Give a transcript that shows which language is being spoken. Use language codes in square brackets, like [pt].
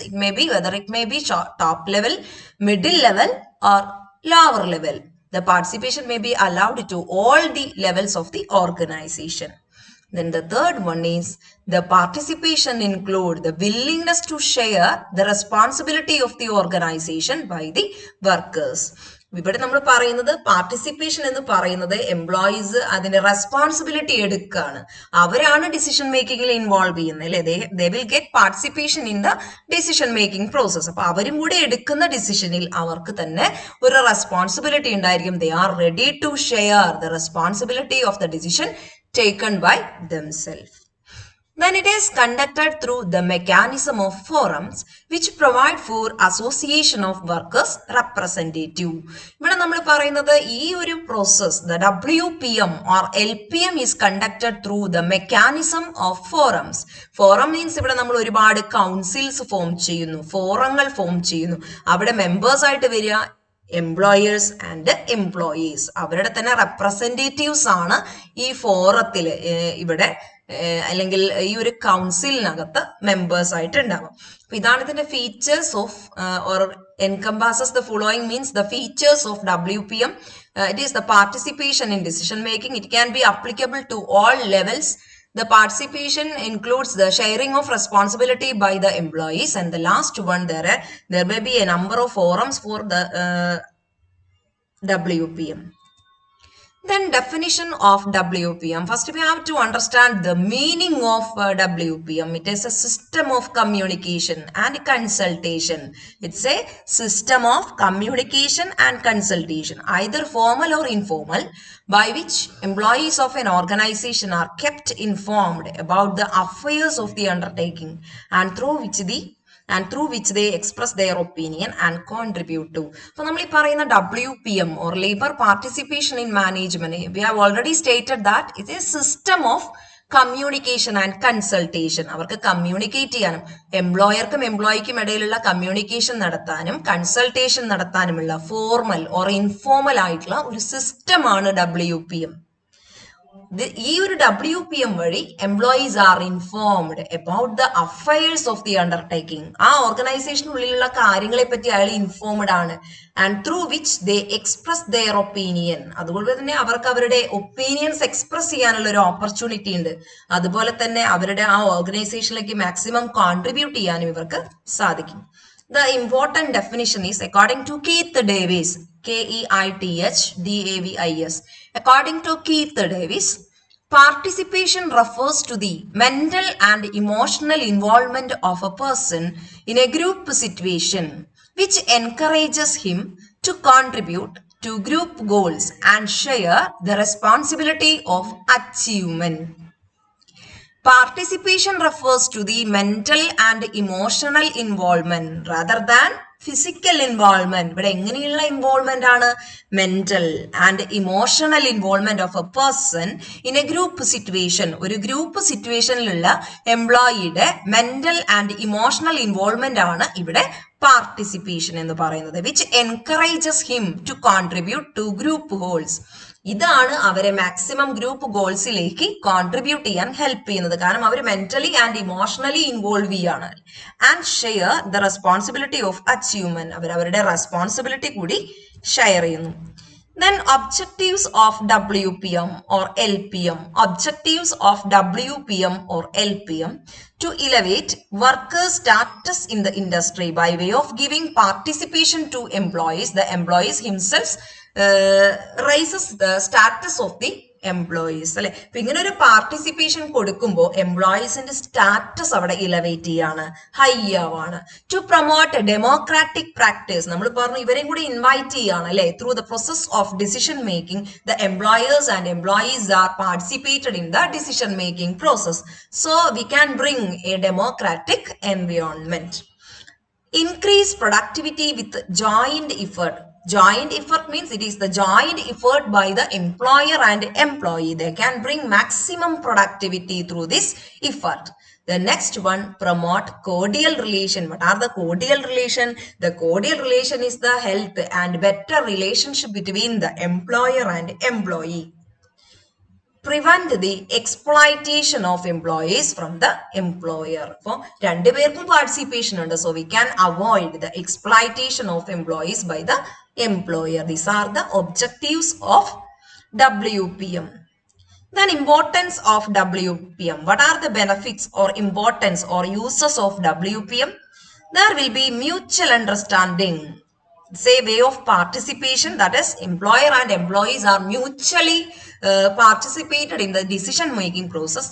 [en] It may be whether it may be top level, middle level, or lower level. The participation may be allowed to all the levels of the organization. Then the third one is the participation include the willingness to share the responsibility of the organization by the workers. [ml] ഇവിടെ നമ്മൾ പറയുന്നത് participation എന്ന് പറയുന്നത് employees അതിന്റെ responsibility എടുക്കുകയാണ്. അവരാണ് decision മേക്കിങ്ങിൽ involve ചെയ്യുന്നത് അല്ലെ. [en] They will get participation in the decision making process. [ml] അപ്പൊ അവരും കൂടെ എടുക്കുന്ന ഡിസിഷനിൽ അവർക്ക് തന്നെ ഒരു റെസ്പോൺസിബിലിറ്റി ഉണ്ടായിരിക്കും. [en] They are ready to share the responsibility of the decision taken by themselves. Then it is conducted through the mechanism of forums which provide for association of workers representative. [ml] ഇവിടെ നമ്മൾ പറയുന്നത് ഈ ഒരു process [en] the WPM or LPM is conducted through the mechanism of forums. Forum means [ml] ഇവിടെ നമ്മൾ ഒരുപാട് councils form ചെയ്യുന്നു, ഫോറങ്ങൾ form ചെയ്യുന്നു. അവിടെ മെമ്പേഴ്സ് ആയിട്ട് വരിക എംപ്ലോയേഴ്സ് ആൻഡ് എംപ്ലോയീസ്, അവരുടെ തന്നെ റെപ്രസെൻറ്റേറ്റീവ്സ് ആണ് ഈ ഫോറത്തിൽ ഇവിടെ അല്ലെങ്കിൽ ഈ ഒരു കൗൺസിലിനകത്ത് മെമ്പേഴ്സ് ആയിട്ട് ഉണ്ടാവും. അപ്പൊ ഇതാണ് ഇതിന്റെ [en] Features of or encompasses the following means the features of WPM. It is the participation in decision making. It can be applicable to all levels. The participation includes the sharing of responsibility by the employees, and the last one there may be a number of forums for the WPM. Then definition of WPM. First we have to understand the meaning of WPM. It is a system of communication and consultation. It's a system of communication and consultation, either formal or informal, by which employees of an organization are kept informed about the affairs of the undertaking and through which they express their opinion and contribute to. [ml] അപ്പോൾ നമ്മൾ ഈ പറയുന്ന [en] WPM or labor participation in management, we have already stated that it is a system of communication and consultation. [ml] അവർക്ക് communicate ചെയ്യാനും എംപ്ലോയർക്കും എംപ്ലോയിക്കും ഇടയിലുള്ള communication നടത്താനും consultation നടത്താനുമുള്ള formal or informal ആയിട്ടുള്ള ഒരു സിസ്റ്റമാണ് WPM. ഈ ഒരു WPM വഴി [en] Employees are informed about the affairs of the undertaking. [ml] ആ ഓർഗനൈസേഷനുള്ളിലുള്ള കാര്യങ്ങളെ പറ്റി അയാൾ ഇൻഫോംഡ് ആണ്. [en] And through which they express their opinion. [ml] അതുപോലെ തന്നെ അവർക്ക് അവരുടെ ഒപ്പീനിയൻസ് എക്സ്പ്രസ് ചെയ്യാനുള്ള ഒരു ഓപ്പർച്യൂണിറ്റി ഉണ്ട്. അതുപോലെ തന്നെ അവരുടെ ആ ഓർഗനൈസേഷനിലേക്ക് മാക്സിമം കോൺട്രിബ്യൂട്ട് ചെയ്യാനും ഇവർക്ക് സാധിക്കും. [en] The important definition is according to Keith Davis, KEITH DAVIS. According to Keith Davis, participation refers to the mental and emotional involvement of a person in a group situation, which encourages him to contribute to group goals and share the responsibility of achievement. Participation refers to the mental and emotional involvement rather than physical involvement. [ml] ഇവിടെ എങ്ങനെയുള്ള involvement ആണ്? [en] Mental and emotional involvement of a person in a group situation. [ml] ഒരു group സിറ്റുവേഷനിലുള്ള എംപ്ലോയിയുടെ mental and emotional involvement ആണ് ഇവിടെ participation എന്ന് പറയുന്നത്. [en] Which encourages him to contribute to group goals. [ml] ഇതാണ് അവരെ മാക്സിമം ഗ്രൂപ്പ് ഗോൾസിലേക്ക് കോൺട്രിബ്യൂട്ട് ചെയ്യാൻ ഹെൽപ്പ് ചെയ്യുന്നത്. കാരണം അവർ മെന്റലി ആൻഡ് ഇമോഷണലി ഇൻവോൾവ് ചെയ്യാണ്. [en] And share the responsibility of achievement. [ml] അവർ അവരുടെ റെസ്പോൺസിബിലിറ്റി കൂടി ഷെയർ ചെയ്യുന്നു. [en] Then objectives of WPM or LPM. Objectives of WPM or LPM to elevate workers' status in the industry by way of giving participation to employees. The employees himself raises the status of the [ml] employees അല്ലെ. അപ്പൊ ഇങ്ങനെ ഒരു participation കൊടുക്കുമ്പോൾ എംപ്ലോയീസിന്റെ status അവിടെ elevate ചെയ്യാണ്, high ആവാണ്. [en] To promote democratic practice. [ml] നമ്മൾ പറഞ്ഞു ഇവരെയും കൂടി ഇൻവൈറ്റ് ചെയ്യാണ് അല്ലെ. [en] Through the process of decision making the employers and employees are participated in the decision making process. So we can bring a democratic environment. Increase productivity with joint effort. Joint effort means it is the joint effort by the employer and employee. They can bring maximum productivity through this effort. The next one, promote cordial relation. What are the cordial relation? The cordial relation is the health and better relationship between the employer and employee. Prevent the exploitation of employees from the employer. [ml] അപ്പോൾ രണ്ടുപേർക്കും participation ഉണ്ട്. [en] So we can avoid the exploitation of employees by the employer. These are the objectives of WPM. Then importance of WPM. What are the benefits or importance or uses of WPM? There will be mutual understanding. Say way of participation, that is employer and employees are mutually participated in the decision making process.